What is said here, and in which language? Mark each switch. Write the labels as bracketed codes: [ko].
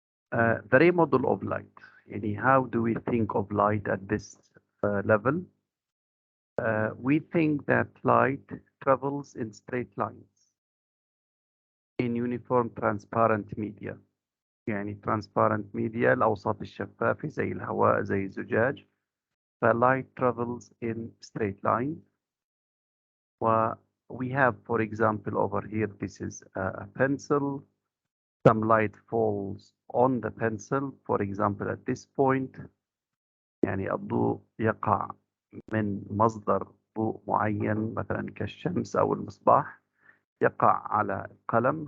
[en] The ray model of light. How do we think of light at this level? We think that light travels in straight lines in uniform transparent media. transparent media [ar] الأوساط الشفافة زي الهواء زي الزجاج. [en] فlight travels in straight line. We have, for example, over here, this is a pencil. Some light falls on the pencil, for example, at this point. [ar] الضوء يقع من مصدر ضوء معين مثلا كالشمس أو المصباح، يقع على القلم.